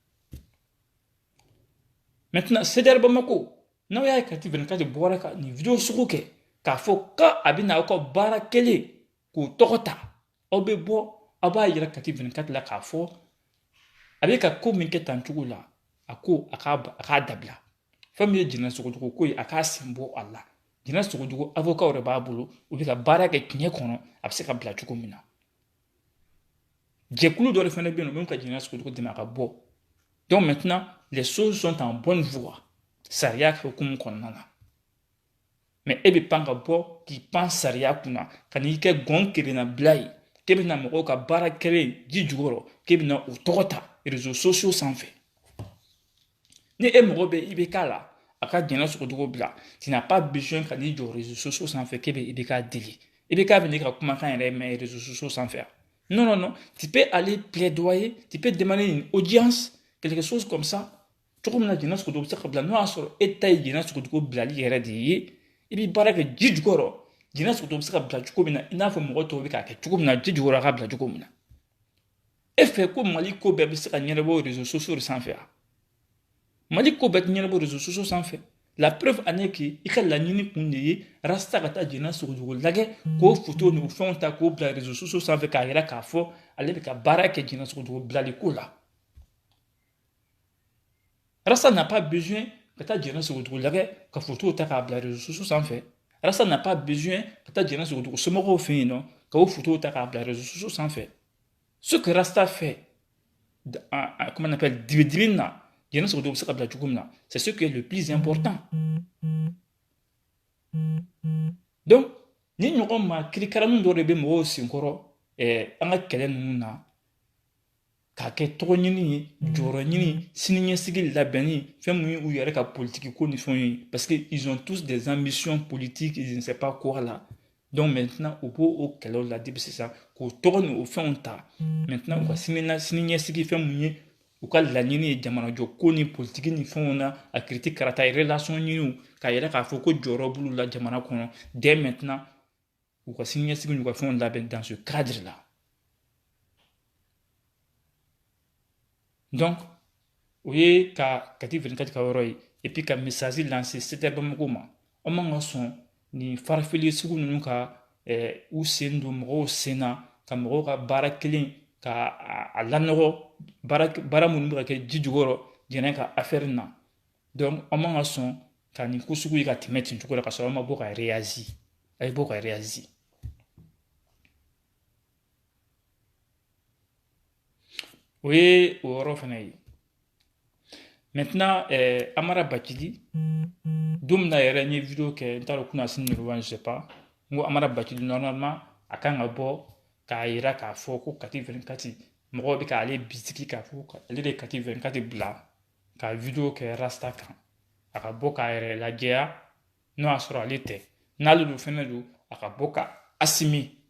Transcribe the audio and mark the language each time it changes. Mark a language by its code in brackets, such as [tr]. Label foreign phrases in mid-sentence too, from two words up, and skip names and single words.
[bm] Maintenant CDR Bamako n'aw y'a ye kati 24 bɔra ka nin vidéo sugu kɛ k'a fɔ ka a bɛ na aw ka baara kelen k'o tɔgɔ ta aw bɛ bɔ aw b'a yira kati 24 la k'a fɔ a bɛ ka ko min kɛ tan cogo la a ko a k'a dabila fɛn min ye jɛnɛ sogojugu ko ye a k'a sen bɔ a la jɛnɛ sogojugu avocat yɛrɛ b'a bolo u bɛ ka baara kɛ tiɲɛ kɔnɔ a bɛ se ka bila cogo min na jɛkulu dɔ de fana bɛ yen nɔ min ka jɛnɛ sogojugu dɛmɛ a ka bɔ. [fr] Donc maintenant les choses sont en bonne voie [bm] sariya hukumu kɔnɔna na mais e bɛ pan ka bɔ k'i pan sariya kunna ka n'i kɛ gɔn kelenna bila ye k'e bɛna mɔgɔw ka baara kɛlen ji jukɔrɔ k'e bɛna o tɔgɔ ta [fr] réseaux sociaux [bm] sanfɛ ni e mɔgɔ bɛ i bɛ k'a la a ka jɛnɛ sogojugu bila [fr] tu n'as pas besoin [bm] ka n'i jɔ [fr] réseaux sociaux [bm] sanfɛ k'e bɛ i bɛ k'a deli i bɛ k'a bɛ n'i ka kumakan yɛrɛ mɛn [fr] réseaux sociaux [bm] sanfɛ [fr] non tu peux aller plaidoyer tu peux demander une audience quelque chose comme ça [bm] cogo min na jɛnɛ sogojugu bɛ se ka bila n'o y'a sɔrɔ e ta ye jɛnɛ sogojugu bilali yɛrɛ de ye i bɛ baara kɛ ji jukɔrɔ jɛnɛ sogojugu bɛ se ka bila cogo min na i n'a fɔ mɔgɔ tɔw bɛ k'a kɛ cogo min na ji jukɔrɔ a ka bila cogo min na e fɛ ko Mali ko bɛɛ bɛ se ka ɲɛnabɔ [fr] réseaux sociaux [bm] de sanfɛ Mali ko bɛɛ tɛ ɲɛnabɔ [fr] réseaux sociaux [bm] sanfɛ [fr] la preuve en est que [bm] i ka laɲini kun de ye rasta ka taa jɛnɛ sogojugu lajɛ k'o photo n'o fɛnw ta k'o bila [fr] réseaux sociaux [bm] sanfɛ k'a yira k'a fɔ ale bɛ ka baara kɛ jɛnɛ sogojugu bilali ko la. Rasta [fr] n'a pas besoin que [bm] ta jɛnɛ sogojugu lajɛ ka photo ta k'a bila [fr] réseaux sociaux [bm] sanfɛ Rasta [fr] n'a pas besoin que [bm] ta jɛnɛ sogojugu somɔgɔw fɛ yen nɔ k'o photo ta k'a bila [fr] réseaux sociaux [bm] sanfɛ [fr] ce que Rasta fait comment on appelle [bm] dibi na jɛnɛ sogojugu bɛ se ka bila cogo min na [fr] c'est ce qui est le plus important [bm] donc ni ɲɔgɔn ma kirikaranin dɔ de bɛ mɔgɔw senkɔrɔ an ka kɛlɛ ninnu na k'a kɛ tɔgɔ ɲini ye jɔyɔrɔ ɲini siniɲɛsigi labɛnni fɛn min y'u yɛrɛ ka politiki ko ni fɛnw ye [fr] parce que ils ont tous des ambitions politiques ils ne savent pas quoi là [bm] donc maintenant u b'o o kɛlɛw la depuis sisan k'o tɔgɔ ni o fɛnw ta maintenant u ka siniɲɛsigi fɛn min ye u ka laɲini ye jamanajɔ ko ni politiki ni fɛnw na a kiriti karata relation ɲiniw k'a yɛrɛ k'a fɔ ko jɔyɔrɔ b'olu la jamana kɔnɔ [fr] dès maintenant [bm] u ka siniɲɛsigi n'u ka fɛnw labɛn [fr] dans ce cadre là. [bm] Donc, o ye ka kati 24 ka yɔrɔ ye [fr] et puis [bm] ka [fr] message lancer [bm] CDR Bamako ma an man ka sɔn ni farafili sugu ninnu ka u sen don mɔgɔw sen na ka mɔgɔw ka baara kelen ka a lanɔgɔ baara minnu bɛ ka kɛ ji jukɔrɔ jɛnɛ ka affaire na donc an man ka sɔn ka nin ko sugu ye ka tɛmɛ ten cogo la ka sɔrɔ an ma bɔ ka réagir a ye bɔ ka réagir o ye o yɔrɔ fana ye. Maintenant Amara Bachili don min na yɛrɛ n ye vidéo kɛ n t'a dɔn kuna sini nɛgɛ [fr] je sais pas [bm] n ko Amara Bachili normalement a kan ka bɔ k'a yira k'a fɔ ko Kati 24 mɔgɔw bɛ k'ale bisigi k'a fɔ ale de Kati 24 bila ka vidéo kɛ Rasta kan a ka bɔ k'a yɛrɛ lajɛya n'o y'a sɔrɔ ale tɛ n'ale don fɛnɛ don a ka bɔ ka assumer.